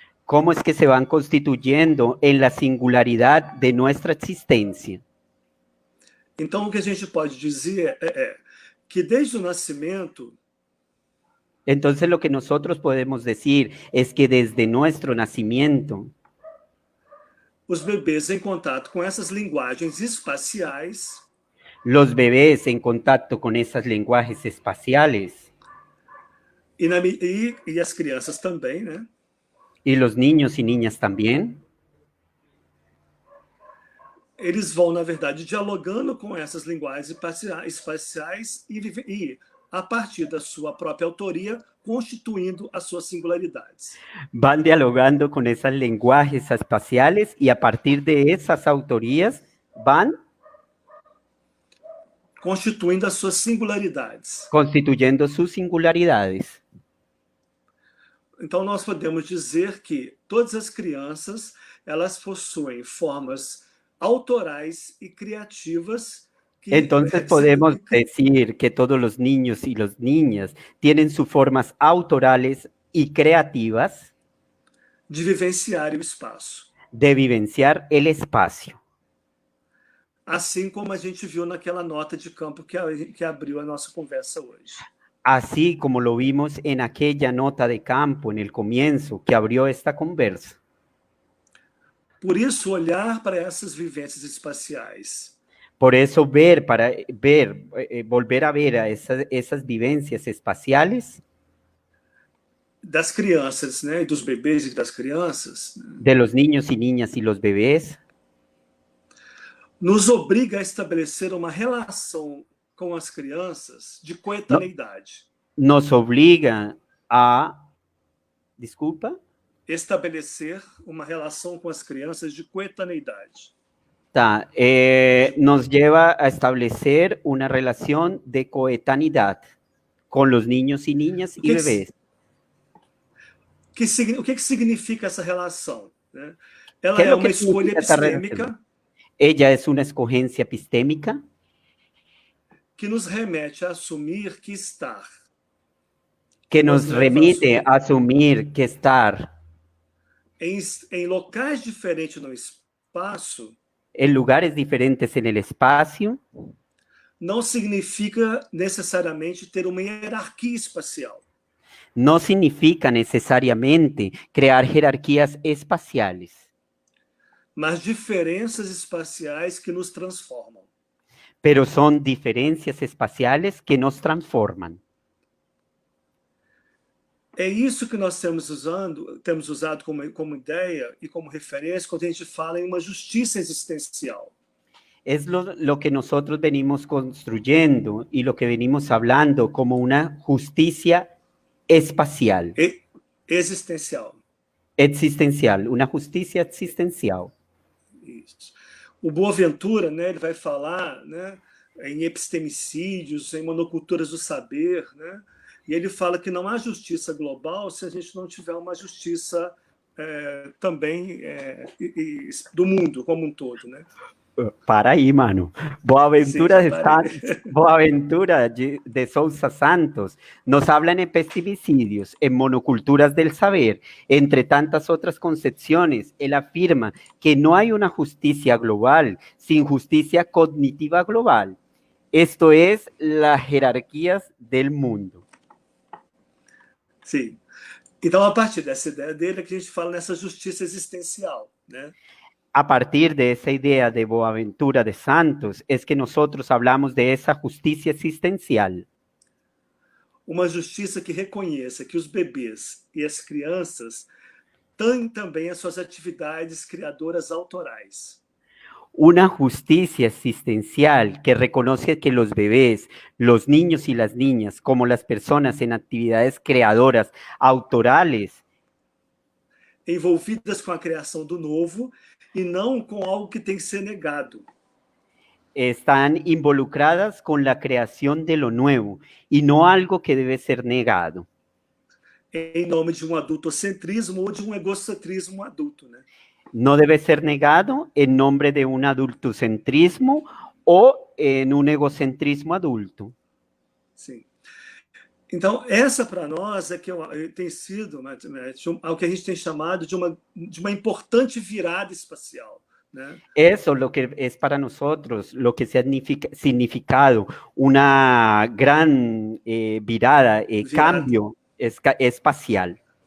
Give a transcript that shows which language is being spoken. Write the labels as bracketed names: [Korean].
[Spanish] Cómo es que se van constituyendo en la singularidad de nuestra existencia. [Portuguese] Então, o que a gente pode dizer é que desde o nascimento, [Spanish] entonces lo que nosotros podemos decir es que desde nuestro nacimiento, [Portuguese] os bebês em contato com essas linguagens espaciais, [Spanish] los bebés en contacto con esas lenguajes espaciales, [Portuguese] e as crianças também, né? [Spanish] Y los niños y niñas también, [Portuguese] eles vão, na verdade, dialogando com essas linguagens espaciais e a partir da sua própria autoria, constituindo as suas singularidades. [Spanish] Van dialogando con esos lenguajes espaciales y a partir de esas autorías van [Portuguese] constituindo as suas singularidades. [Spanish] Constituyendo sus singularidades. [Portuguese] Então, nós podemos dizer que todas as crianças, elas possuem formas autorais [Spanish] y creativas. Entonces podemos decir que todos los niños y las niñas tienen sus formas autorales y creativas [Portuguese] de vivenciar o espaço. [Spanish] De vivenciar el espacio. [Portuguese] Assim como a gente viu naquela nota de campo que abriu a nossa conversa hoje. [Spanish] Así como lo vimos en aquella nota de campo en el comienzo que abrió esta conversa. [Portuguese] Por isso, olhar para essas vivências espaciais. [Spanish] Por eso volver a ver a esas vivencias espaciales. [Portuguese] Das crianças, né? Dos bebês e das crianças. [Spanish] De los niños y niñas y los bebés. [Portuguese] Nos obriga a estabelecer uma relação com as crianças de coetaneidade. Nos obriga a... Desculpa? Estabelecer uma relação com as crianças de coetaneidade. Tá, [Spanish] nos lleva a establecer una relación de coetaneidad con los niños y niñas y bebés. [Portuguese] O que significa essa relação? Né? Ela é uma escolha epistêmica. [Spanish] Ella es una escogencia epistémica. [Portuguese] Que nos remete a assumir que estar. [Spanish] Que nos remite a asumir que estar. [Portuguese] Em locais diferentes no espaço. [Spanish] En lugares diferentes en el espacio. [Portuguese] Não significa necessariamente ter uma hierarquia espacial. [Spanish] No significa necesariamente crear jerarquías espaciales. [Portuguese] Mas diferenças espaciais que nos transformam. [Spanish] Pero son diferencias espaciales que nos transforman. [Portuguese] É isso que nós temos usado como ideia e como referência quando a gente fala em uma justiça existencial. [Spanish] Es lo que nosotros venimos construyendo y lo que venimos hablando como una justicia espacial. Existencial. Existencial, una justicia existencial. [Portuguese] Isso. O Boaventura, né, ele vai falar, né, em epistemicídios, em monoculturas do saber, né? E ele fala que não há justiça global se a gente não tiver uma justiça também do mundo como um todo, né? Para aí, mano. Sim, Boaventura já de, parei. [Spanish] Boaventura de Sousa Santos nos habla en epistemicidios, en monoculturas del saber, entre tantas otras concepciones. Él afirma que no hay una justicia global sin justicia cognitiva global. Esto es las jerarquías del mundo. [Portuguese] Sim. Então, a partir dessa ideia dele, é que a gente fala nessa justiça existencial, né? [Spanish] A partir de esa idea de Boaventura de Santos es que nosotros hablamos de esa justicia existencial. [Portuguese] Uma justiça que reconheça que os bebês e as crianças têm também as suas atividades criadoras autorais. [Spanish] Una justicia existencial que reconoce que los bebés, los niños y las niñas, como las personas en actividades creadoras autorales, [Portuguese] envolvidas com a criação do novo e não com algo que tem que ser negado. [Spanish] están involucradas con la creación de lo nuevo y no algo que debe ser negado. [Portuguese] Em nome de um adultocentrismo ou de um egocentrismo adulto, né? [Spanish] No debe ser negado en nombre de un adultocentrismo o en un egocentrismo adulto. [Portuguese] Sim. Então, essa para nós é que tem sido o que a gente tem chamado de uma importante virada espacial. [Spanish] ¿no? Eso lo que es para nosotros, lo que se ha significado una gran virada, cambio espacial.